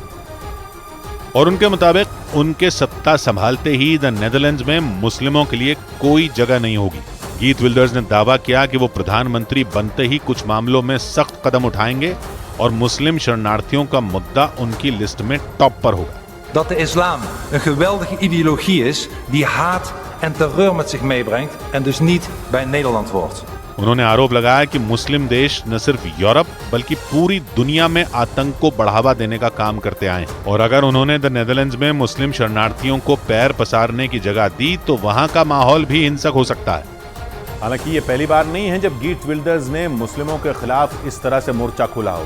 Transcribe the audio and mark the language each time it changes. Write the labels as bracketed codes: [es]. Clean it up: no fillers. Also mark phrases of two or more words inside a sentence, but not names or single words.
[hi] और उनके मुताबिक उनके सत्ता संभालते ही द नेदरलैंड्स में मुस्लिमों के लिए कोई जगह नहीं होगी। गीत विल्डर्स ने दावा किया कि वो प्रधानमंत्री बनते ही कुछ मामलों में सख्त कदम उठाएंगे और मुस्लिम शरणार्थियों का मुद्दा उनकी लिस्ट में टॉप पर होगा। [nl] Dat de islam een geweldige ideologie is die haat en terreur met zich meebrengt en dus niet bij Nederland hoort. [hi] उन्होंने आरोप लगाया कि मुस्लिम देश न सिर्फ यूरोप बल्कि पूरी दुनिया में आतंक को बढ़ावा देने का काम करते आए हैं और अगर उन्होंने द नेदरलैंड्स में मुस्लिम शरणार्थियों को पैर पसारने की जगह दी तो वहां का माहौल भी हिंसक हो सकता है। हालांकि ये पहली बार नहीं है जब गीत विल्डर्स ने मुस्लिमों के खिलाफ इस तरह से मोर्चा खोला हो।